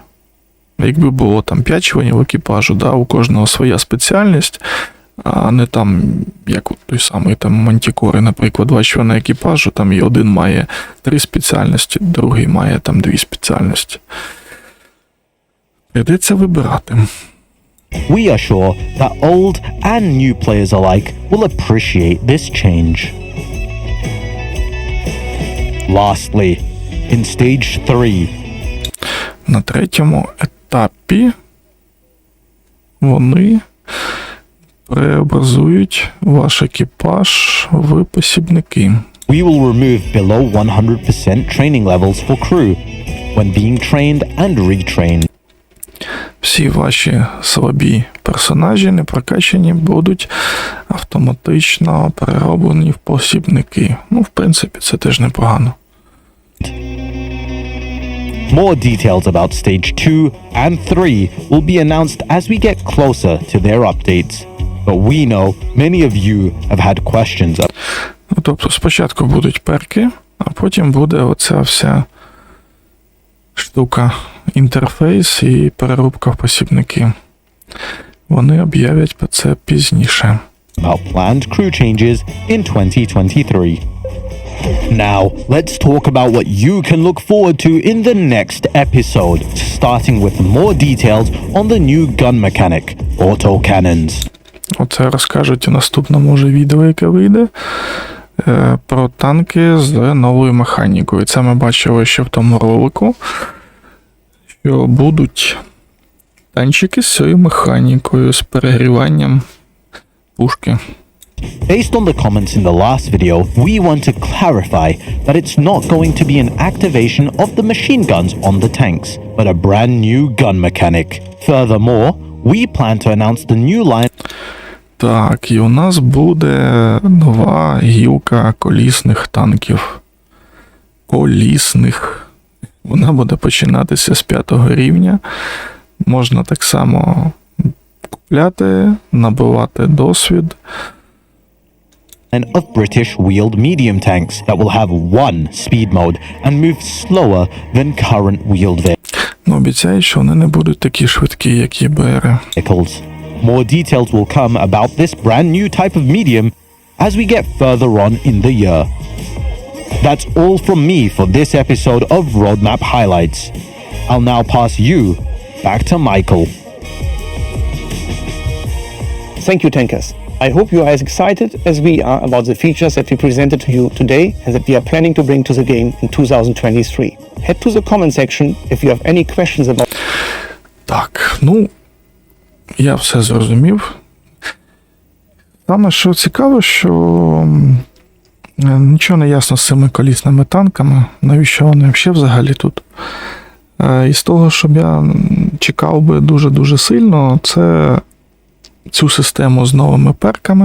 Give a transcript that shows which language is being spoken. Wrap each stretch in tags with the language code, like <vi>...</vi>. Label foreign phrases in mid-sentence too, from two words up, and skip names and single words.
<uk>Якби було там 5 членів екіпажу, да, у кожного своя спеціальність, а не там, як от той самий там Мантікори, наприклад, 2 члени екіпажу, там і один має 3 спеціальності, другий має там 2 спеціальності. Прийдеться вибирати.</uk> <en>We are sure that old and new players alike will appreciate this change. Lastly, in stage 3,</en> <uk>На третьому етапі вони преобразують ваш екіпаж в посібники.</uk> <en>we will remove below 100% training levels for crew when being trained and retrained.</en> <uk>Всі ваші слабі персонажі, непрокачані, будуть автоматично перероблені в посібники. Ну, в принципі, це теж непогано.</uk> <en>More details about stage 2 and 3 will be announced as we get closer to their updates. But we know many of you have had questions.</en> <uk>Ну, тобто спочатку будуть перки, а потім буде оця вся штука, інтерфейс і переробка в посібники. Вони об'являть про це пізніше.</uk> <en>About planned crew changes in 2023. Now, let's talk about what you can look forward to in the next episode, starting with more details on the new gun mechanic, autocannons.</en> <uk>Оце розкажуть у наступному вже відео, яке вийде, про танки з новою механікою. Це ми бачили ще в тому ролику, що будуть танчики з цією механікою, з перегріванням пушки. Based on the comments in the last video, we want to clarify that it's not going to be an activation of the machine guns on the tanks, but a brand new gun mechanic. Furthermore, we plan to announce the new line. Так, і у нас буде нова гілка колісних танків. Колісних. Вона буде починатися з 5-го рівня. Можна так само купляти, набивати досвід.</uk> <en>Of British wheeled medium tanks that will have one speed mode and move slower than current wheeled</en> <uk>Ну, обіцяють, що вони не будуть такі швидкі, як ЄБР.</uk> <en>vehicles. More details will come about this brand new type of medium as we get further on in the year. That's all from me for this episode of Roadmap Highlights. I'll now pass you back to Michael. Thank you, Tankers. I hope you are as excited as we are about the features that we presented to you today and that we are planning to bring to the game in 2023. Head to the comment section if you have any questions about.</en> <uk>Так, ну, я все зрозумів. Саме, що цікаво, що нічого не ясно з цими колісними танками, навіщо вони взагалі тут. І з того, щоб я чекав би дуже-дуже сильно, це цю систему з новими перками.</uk>